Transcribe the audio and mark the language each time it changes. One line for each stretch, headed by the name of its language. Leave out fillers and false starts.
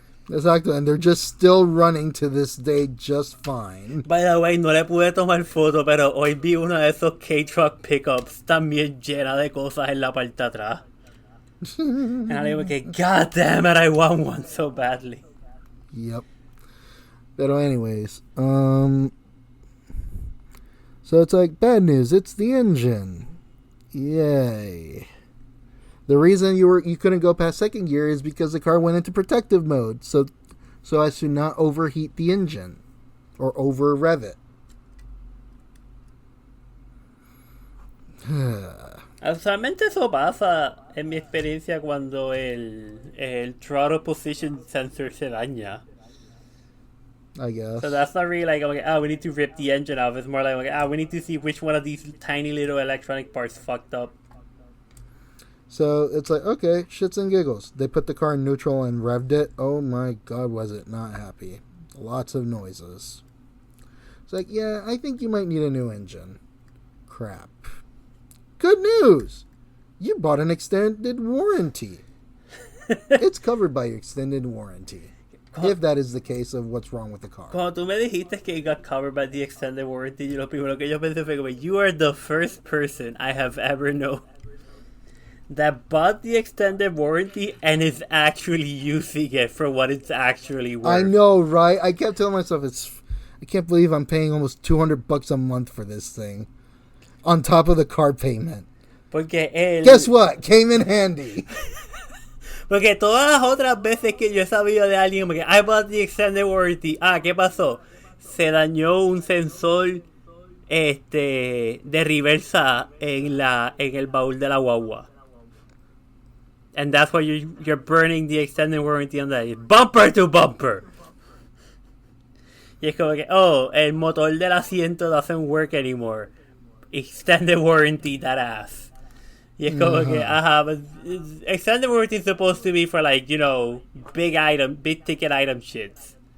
English: Exactly, and they're just still running to this day just fine.
Spanish: By the way, no le pude tomar foto, pero hoy vi uno de esos K-Truck pickups también llena de cosas en la parte de atrás.
English: And I was like, God damn it, I want one so badly. Yep. But anyways, so it's like, bad news, it's the engine. Yay. The reason you couldn't go past second gear is because the car went into protective mode, so as to not overheat the engine or over rev it.
Spanish: Usualmente eso pasa en mi experiencia cuando el throttle position sensor se daña.
English: I guess. So that's not really like, okay, we need to rip the engine off. It's more like, okay, we need to see which one of these tiny little electronic parts fucked up. So it's like, okay, shits and giggles. They put the car in neutral and revved it. Oh my God, was it not happy. Lots of noises. It's like, yeah, I think you might need a new engine. Crap. Good news! You bought an extended warranty. It's covered by your extended warranty. If that is the case of what's wrong with the car.
Spanish: Cuando tú me dijiste que
English: it got covered by the extended warranty,
Spanish: lo primero que yo pensé fue,
English: you are the first person I have ever known that bought the extended warranty and is actually using it for what it's actually worth. I know, right? I kept telling myself, I can't believe I'm paying almost $200 a month for this thing. On top of the car payment. Guess what? Came in handy.
Spanish: Porque todas las otras veces que yo he sabido de alguien, porque
English: I bought the extended warranty.
Spanish: ¿Qué pasó? Se dañó un sensor de reversa en el baúl de la guagua.
English: And that's why you're burning the extended warranty on that. Bumper to bumper.
Spanish: Y es como que, el motor del asiento
English: doesn't work anymore. Extended warranty, that ass.
Spanish: Y es como que,
English: but extended warranty is supposed to be for, like, big ticket item shits.